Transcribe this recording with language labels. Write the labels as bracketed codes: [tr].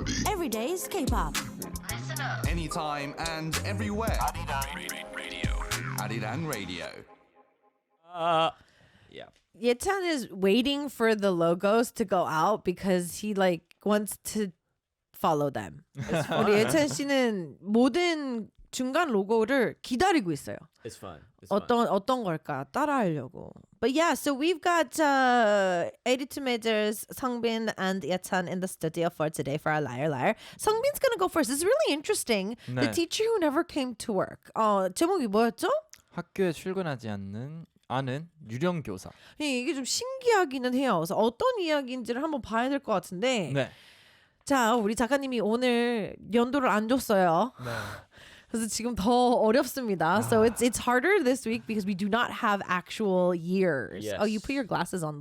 [en] Every day's K-pop. Anytime and everywhere. Arirang Radio. Yeah. Yetan is waiting for the logos to go out because he like wants to follow them. [ko] 우리 예찬 씨는 모든 중간 로고를 기다리고 있어요. [en] It's fun. It's fun. [ko] 어떤 걸까 따라하려고. [en] But yeah, so we've got 82 majors, Songbin and Yetan in the studio for today for our Liar Liar. Songbin's gonna go first. It's really interesting. The [ko] 네. [en] teacher who never came to work. [ko] 제목이 뭐였죠? 학교에 출근하지 않은 유령 교사. 이게 좀 신기하기는 해요. 그래서 어떤 이야기인지를 한번 봐야 될 것 같은데. 네. 자, 우리 작가님이 오늘 연도를 안 줬어요. 네. 그래서 지금 더 어렵습니다. [en] So it's harder this week because we do not have actual years. Yes. Oh, you put your glasses on.